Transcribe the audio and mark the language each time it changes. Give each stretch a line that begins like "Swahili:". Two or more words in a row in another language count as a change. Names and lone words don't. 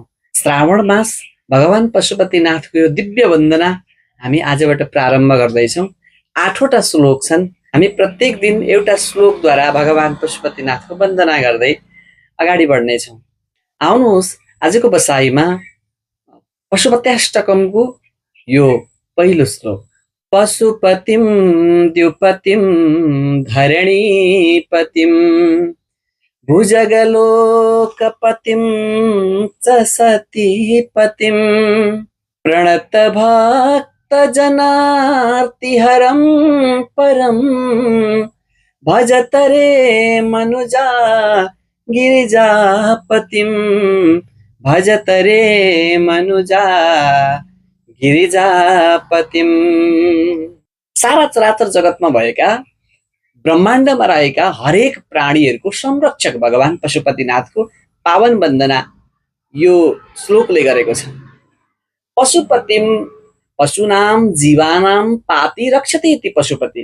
Nepali: श्रावण मास भगवान पशुपतिनाथको यो दिव्य वन्दना हामी आजबाट प्रारम्भ गर्दैछौँ। 8वटा श्लोक छन्। हामी प्रत्येक दिन एउटा श्लोकद्वारा भगवान पशुपतिनाथको वन्दना गर्दै अगाडि बढ्नेछौँ। आउनुहोस्, आजको बसाइमा पशुपत्याष्टकमको यो पहिलो श्लोक।
Sanskrit: पशुपतिम द्युपतिम धरणीपतिम भुजगलोकपतिम च सतीपतिम प्रणतभक्तजनार्तिहरं परं भजत रे मनुजा गिरिजापतिम भजत रे मनुजा गिरिजापतिम।
Nepali: सारा चराचर जगतमा भएका ब्रह्माण्डमा रहेका हरेक प्राणीहरूको संरक्षक भगवान पशुपतिनाथको पावन वन्दना यो श्लोकले गरेको छ।
Sanskrit: पशुपतिम पशुनाम जीवानाम पाति रक्षति इति पशुपति।